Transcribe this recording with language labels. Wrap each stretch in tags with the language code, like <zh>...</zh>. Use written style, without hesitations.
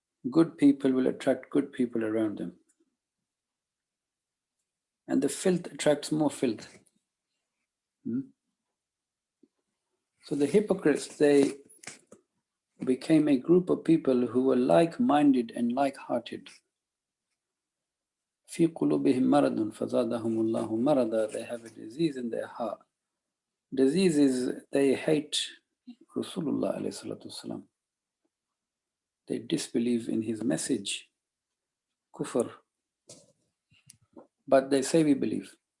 <en>Good people will attract good people around them. And the filth attracts more filth. So the hypocrites, they became a group of people who were like-minded and like-hearted.</en> <ar>في قلوبهم مرض فزادهم الله مرضا.</ar> <en>They have a disease in their heart. Disease is they hate Rasulullah alayhi salatu wasalam. They disbelieve in his message, kufr. But they say we believe.</en>